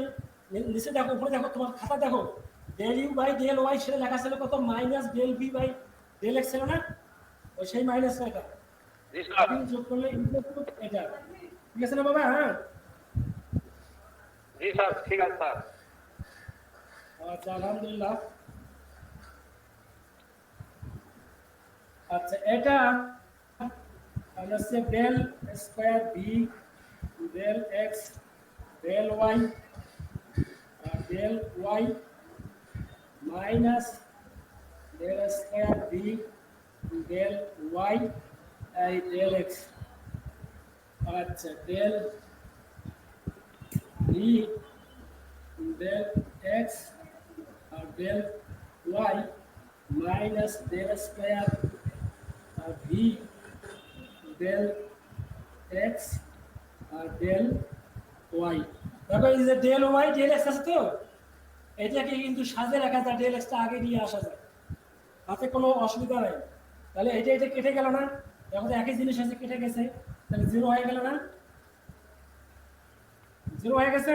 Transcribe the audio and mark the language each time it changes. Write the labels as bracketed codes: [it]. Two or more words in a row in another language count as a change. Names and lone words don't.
[bn] নিচে দেখো উপরে দেখো তোমার খাতা দেখো [en] del u by del y [bn] সেটা লেখা ছিল কত [en] minus del b by del x [bn] ছিল না ওই সেই মাইনাস এটা যোগ করলে এটা ঠিক আছে না বাবা হ্যাঁ জি স্যার ঠিক আছে স্যার আচ্ছা আলহামদুলিল্লাহ আচ্ছা এটা আমরা সে del স্কয়ার b del x del y আর del y মাইনাস del স্কয়ার b del y আর del x আচ্ছা del b del x আর del y মাইনাস del স্কয়ার আর b del x আর del y দেখো এই যে [en] del y del x [bn] আছে তো, এটাকে কিন্তু সাজে রাখা যায়, ডেল এক্সটা আগে নিয়ে আসা যায়, তাতে কোনো অসুবিধা নেই। তাহলে এটা কেটে গেল না, দেখো তো একই জিনিস আছে কেটে গেছে, তাহলে জিরো হয়ে গেল না, জিরো হয়ে গেছে।